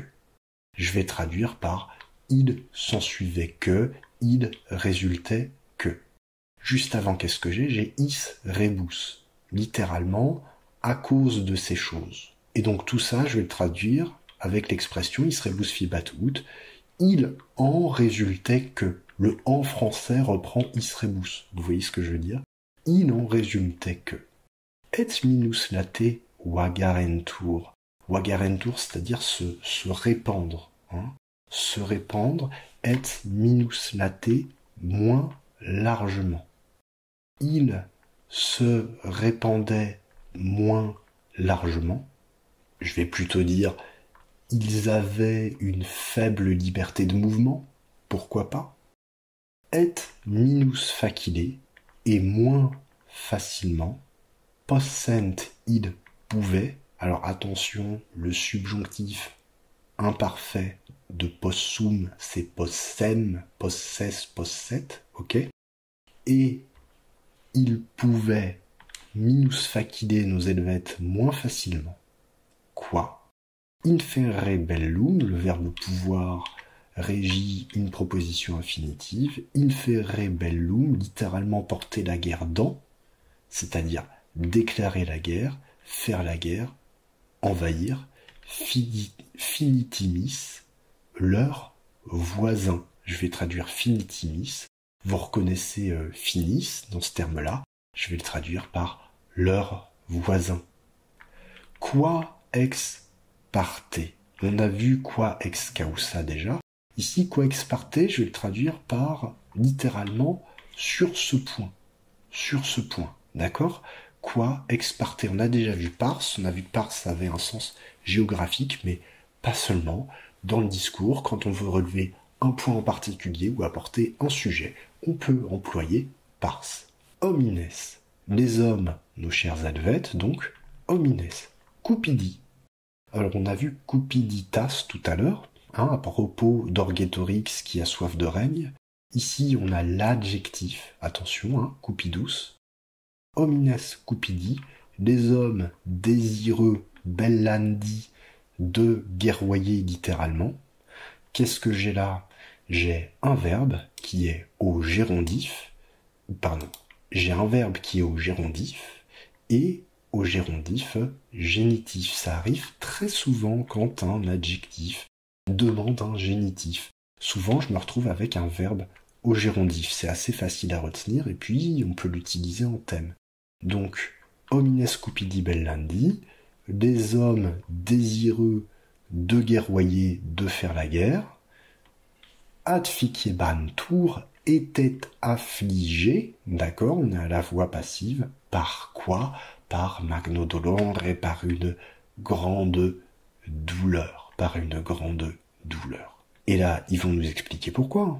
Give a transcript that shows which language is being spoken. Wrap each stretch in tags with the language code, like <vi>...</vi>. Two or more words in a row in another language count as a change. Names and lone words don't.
<fr>Je vais traduire par il s'ensuivait que, il résultait que. Juste avant, qu'est-ce que j'ai? J'ai</fr> <la>is rebus.</la> <fr>Littéralement, à cause de ces choses. Et donc tout ça, je vais le traduire avec l'expression</fr> <la>is rebus fiebat ut.</la> <fr>Il en résultait que. Le en français reprend</fr> <la>is rebus.</la> <fr>Vous voyez ce que je veux dire? Il en résultait que.</fr> <la>Et minus late wagarentur.</la> <fr>Wagarentur, c'est-à-dire se répandre. Se répandre,</fr> <la>et minus late,</la> <fr>moins largement. Il se répandait moins largement. Je vais plutôt dire, ils avaient une faible liberté de mouvement, pourquoi pas.</fr> <la>Et minus facile,</la> <fr>et moins facilement. Possent, il pouvait. Alors attention, le subjonctif imparfait de possum, c'est</fr> <la>possem, possess, posset,</la> <fr>ok? Et il pouvait</fr> <la>minus facile</la> <fr>nos Helvètes moins facilement. Quoi?</fr> <la>Infere bellum,</la> <fr>le verbe pouvoir régit une proposition infinitive.</fr> <la>Infere bellum,</la> <fr>littéralement porter la guerre dans, c'est-à-dire déclarer la guerre, faire la guerre, envahir. Finitimis, leur voisin. Je vais traduire finitimis. Vous reconnaissez finis dans ce terme-là. Je vais le traduire par leur voisin.</fr> <la>Qua ex parte.</la> <fr>On a vu</fr> <la>qua ex causa</la> <fr>déjà. Ici,</fr> <la>qua ex parte,</la> <fr>je vais le traduire par littéralement sur ce point. Sur ce point. D'accord ?</fr> <la>Qua ex parte.</la> <fr>On a déjà vu pars. On a vu que pars avait un sens géographique, mais pas seulement. Dans le discours, quand on veut relever un point en particulier ou apporter un sujet, on peut employer pars. Homines. Les hommes, nos chers advêtes, donc, homines. Cupidi. Alors, on a vu cupiditas tout à l'heure, à propos d'Orgetorix qui a soif de règne. Ici, on a l'adjectif, attention, cupidus.</fr> <la>Homines cupidi,</la> <fr>les hommes désireux,</fr> <la>bellandi,</la> <fr>de guerroyer littéralement. Qu'est-ce que j'ai là ? J'ai un verbe qui est au gérondif, j'ai un verbe qui est au gérondif et au gérondif génitif. Ça arrive très souvent quand un adjectif demande un génitif. Souvent, je me retrouve avec un verbe au gérondif. C'est assez facile à retenir et puis on peut l'utiliser en thème. Donc,</fr> <la>homines cupidi bellandi,</la> <fr>des hommes désireux de guerroyer, de faire la guerre. Adficiebantur était affligé, d'accord, on est à la voix passive, par quoi ? Par</fr> <la>magno dolore</la> <fr>et par une grande douleur, Et là, ils vont nous expliquer pourquoi.</fr>